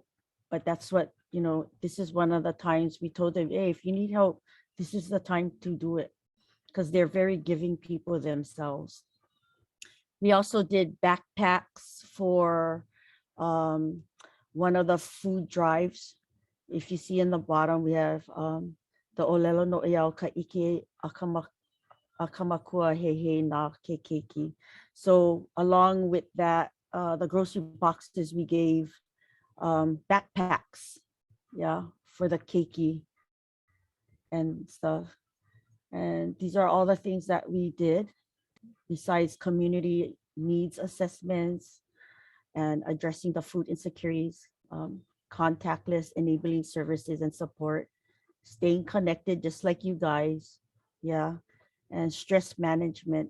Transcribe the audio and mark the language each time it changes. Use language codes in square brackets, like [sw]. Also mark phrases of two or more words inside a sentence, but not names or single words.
[en] But that's what, you know, this is one of the times we told them, hey, if you need help, this is the time to do it, because they're very giving people themselves. We also did backpacks for one of the food drives. If you see in the bottom, we have the [haw] olelo no iau ka ike akamakua he na keiki. [en] So along with that, the grocery boxes, we gave backpacks, yeah, for the keiki and stuff. And these are all the things that we did, besides community needs assessments and addressing the food insecurities, contactless enabling services and support, staying connected just like you guys, yeah, and stress management.